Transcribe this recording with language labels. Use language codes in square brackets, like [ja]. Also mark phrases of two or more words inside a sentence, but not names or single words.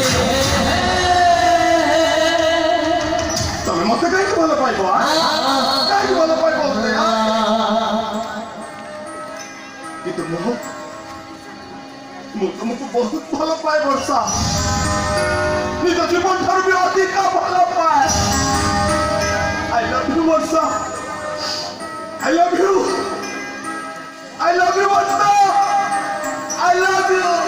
[or] ତମେ ମତେ କାହିଁକି ଭଲ ପାଇବ? କାହିଁକି ଭଲ ପାଇବ? କିନ୍ତୁ ମୁଁ ତମକୁ ବହୁତ ଭଲ ପାଏ ବର୍ଷା, ନିଜ ଜୀବନ ଠାରୁ ବି ଅଧିକ ଭଲ ପାଏ। [en] I love you, Varsa. I love you. I love you, Varsa. I love you.